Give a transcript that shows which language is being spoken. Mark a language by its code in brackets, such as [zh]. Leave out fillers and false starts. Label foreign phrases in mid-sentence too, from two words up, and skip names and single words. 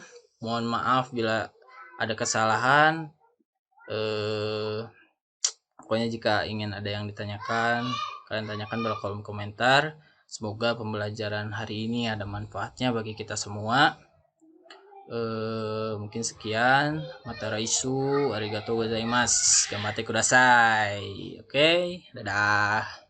[id] Mohon maaf bila ada kesalahan. Pokoknya jika ingin ada yang ditanyakan, kalian tanyakan dalam kolom komentar. Semoga pembelajaran hari ini ada manfaatnya bagi kita semua. Mungkin sekian. [ja] また来週, ありがとうございます. がんばってください. [id] Oke, dadah.